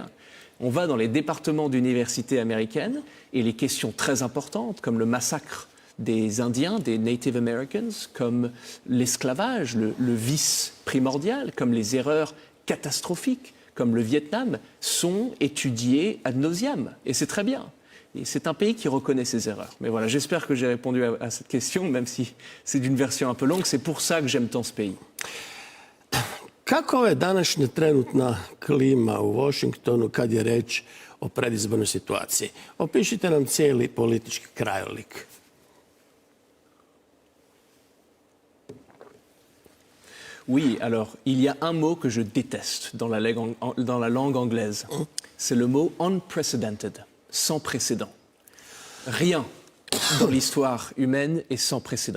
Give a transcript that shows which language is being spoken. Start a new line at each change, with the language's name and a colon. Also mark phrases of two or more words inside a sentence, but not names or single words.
French: On va dans les départements d'universités américaines et les questions très importantes, comme le massacre des Indiens, des
English: Native Americans,
French: comme l'esclavage, le vice primordial, comme les erreurs catastrophiques, comme le Vietnam, sont étudiés
Latin: ad nauseam.
French: Et c'est très bien. Et c'est un pays qui reconnaît ses erreurs. Mais voilà, j'espère que j'ai répondu à cette question, même si c'est d'une version un peu longue. C'est pour ça que j'aime tant ce pays.
Croatian: Kako je današnja trenutna klima u Washingtonu kad je reč o predizbornoj situaciji? Opišite nam cijeli politički krajolik.
French: Oui, alors, il y a un mot que je déteste dans la langue anglaise. C'est le mot unprecedented, sans précédent. Rien dans l'histoire humaine est sans précédent.